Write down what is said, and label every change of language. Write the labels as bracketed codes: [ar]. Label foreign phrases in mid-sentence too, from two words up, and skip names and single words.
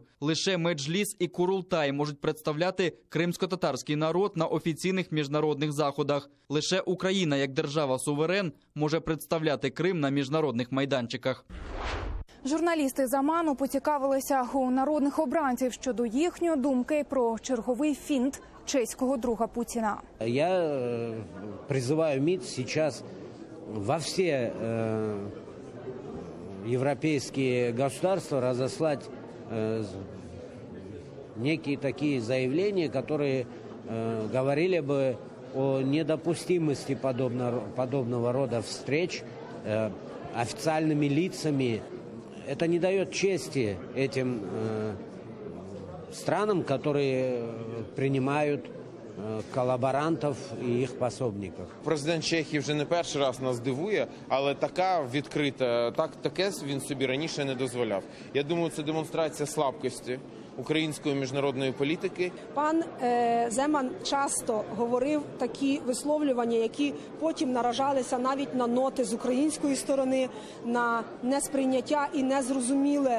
[uk] Лише Меджліс і Курултай можуть представляти кримсько-татарський народ на офіційних міжнародних заходах. Лише Україна, як держава-суверен, може представляти Крим на міжнародних майданчиках. Журналісти «Заману» поцікавилися у народних обранців щодо їхньої думки про черговий фінт чеського друга Путіна. [ru] Я призываю МИД сейчас во все европейские государства разослать некие такие заявления, которые говорили бы о недопустимости подобного рода встреч официальными лицами. Это не дает чести этим странам, которые принимают [uk] колаборантів і їх пособників. Президент Чехії вже не перший раз нас дивує, але така відкрита, таке він собі раніше не дозволяв. Я думаю, це демонстрація слабкості української міжнародної політики. Пан Земан часто говорив такі висловлювання, які потім наражалися навіть на ноти з української сторони, на несприйняття і незрозуміле.